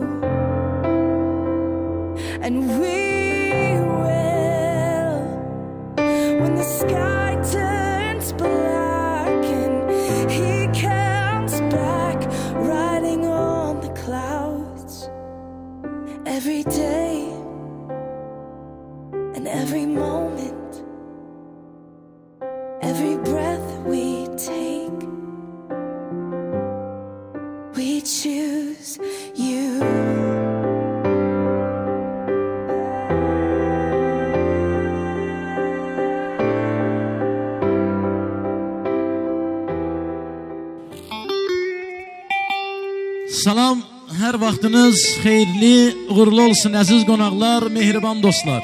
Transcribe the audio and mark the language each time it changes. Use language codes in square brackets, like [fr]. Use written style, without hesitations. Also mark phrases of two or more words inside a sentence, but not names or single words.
[en] And we will, when the sky turns black and he comes back riding on the clouds, every day and every moment, every breath we take, we choose you. [az] Salam, hər vaxtınız xeyirli, uğurlu olsun əziz qonaqlar, mehriban dostlar.